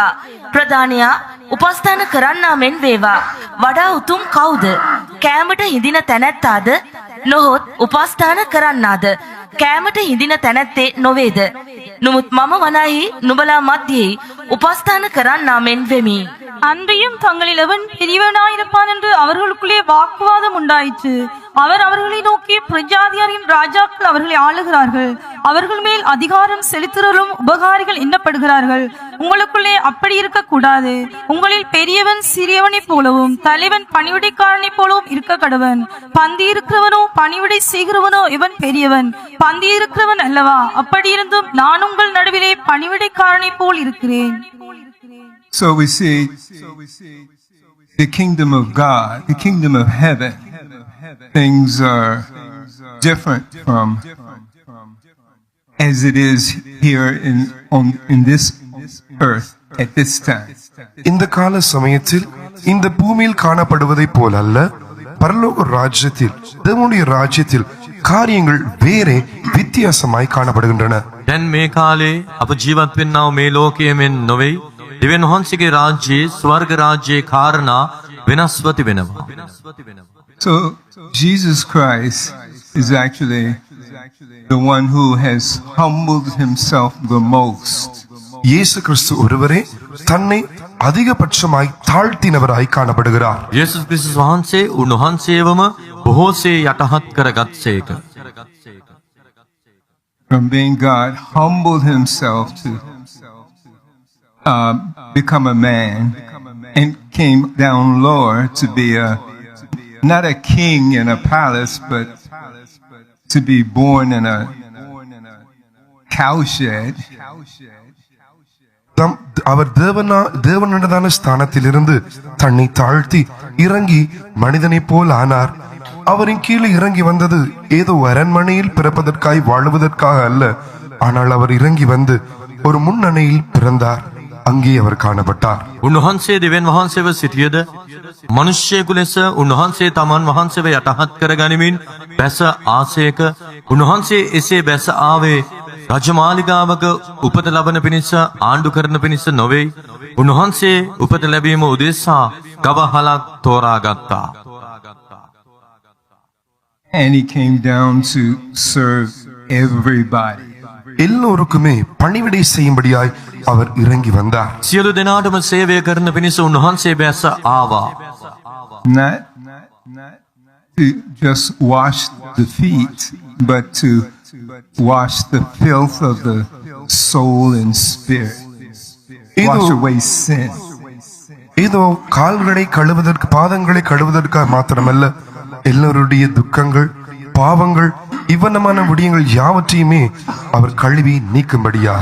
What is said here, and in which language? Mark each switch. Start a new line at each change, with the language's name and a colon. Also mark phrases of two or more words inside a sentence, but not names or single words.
Sinhala: ප්‍රධානයා උපස්ථාන කරන්නා මෙන් වේවා. වඩා උතුම් කවුද? කෑමට හිඳින තැනැත්තාද? නොහොත් උපස්ථාන කරන්නාද? කෑමට හිඳින තැනැත්තේ නොවේද? නමුත් මම වනාහි නුඹලා මැදියේ උපස්ථාන කරන්නා මෙන් වෙමි.
Tamil: அன்றியும் தங்களில் எவன் பெரியவனாயிருப்பான் என்று அவர்களுக்குள்ளே வாக்குவாதம் உண்டாயிற்று. அவர் அவர்களை நோக்கி, பிரஜாதியாரின் ராஜாக்கள் அவர்களை ஆளுகிறார்கள், அவர்கள் மேல் அதிகாரம் செலுத்துறலும் உபகாரிகள் எண்ணப்படுகிறார்கள். உங்களுக்குள்ளே அப்படி இருக்க கூடாது. உங்களில் பெரியவன் சிறியவனைப் போலவும் தலைவன் பணிவிடைக்காரனைப் போலவும் இருக்க கடவன். பந்தி இருக்கிறவனோ பணிவிடை செய்கிறவனோ இவன் பெரியவன், பந்தி இருக்கிறவன் அல்லவா? அப்படி இருந்தும் நான் உங்கள் நடுவிலே பணிவிடைக்காரனைப் போல் இருக்கிறேன்.
English: So we see the kingdom of God, the kingdom of heaven. Things are different from as it is here in this earth at this time.
Tamil: இந்த கால சமயத்தில் இந்த பூமியில் காணப்படுவதை போல அல்ல, பரலோக ராஜ்யத்தில் தேவனுடைய ராஜ்யத்தில் காரியங்கள் வேறே வித்தியாசமாய் காணப்படுகின்றன.
Sinhala: දැන් මේ කාලේ අප ජීවත් වෙන්නා මේ ලෝකයේ මෙන් නොවේ. දෙවියන් වහන්සේගේ රාජ්‍යයේ ස්වර්ග රාජ්‍යයේ කාරණා වෙනස්ව තිබෙනවා.
English: So Jesus Christ is actually the one who has humbled himself the most.
Tamil: இயேசு கிறிஸ்து ஒருவரே தன்னை அதிகபட்சமாய் தாழ்த்தினவராய் காணப்படுகிறார்.
Sinhala: යේසුස් ක්‍රිස්තුස් වහන්සේ උන්වහන්සේවම බොහෝසේ යටහත් කරගත්සේක.
English: From being God, humbled himself to become a man and came down lower to be not a king in a palace, but to be born in a cowshed.
Tamil: அவர் தேவனுடனான ஸ்தானத்திலிருந்து தன்னை தாழ்த்தி இறங்கி மனிதனைப் போல் ஆனார். அவரின் கீழே இறங்கி வந்தது ஏதோ அரண்மனையில் பிறப்பதற்காய் வாழுவதற்காக அல்ல. ஆனால் அவர் இறங்கி வந்து ஒரு முன்னணியில் பிறந்தார். அங்கே அவர் காணப்பட்டார்.
Sinhala: උන්වහන්සේ දෙවියන් වහන්සේව සිටියද මිනිසෙකු ලෙස උන්වහන්සේ තමන් වහන්සේව යටහත් කරගනිමින් බැස ආසයක. උන්වහන්සේ එසේ බැස ආවේ රජමාලිගාවක උපත ලබන පිණිස ආණ්ඩු කරන පිණිස නොවේ. උන්වහන්සේ උපත ලැබීම උදෙසා ගවහලක් තෝරාගත්තා.
English: And he came down to serve everybody.
Tamil: எல்லோருக்குமே பணிவிடை செய்யும்படியாய் அவர் இறங்கி வந்தார்.
Sinhala: සියලු දෙනාටම සේවය කරන පිණිස උන්වහන්සේ බැස ආවා.
English: Not to just wash the feet, but to wash the filth of the soul and spirit. Wash away sin.
Tamil: ஏதோ கால்களை கழுவதற்கு பாதங்களை கழுவதற்காக மாத்திரமல்ல, எல்லோருடைய துக்கங்கள் பாவங்கள் இவ்வனமான விடயங்கள் யாவற்றையுமே அவர் கழுவி நீக்கும்படியாக.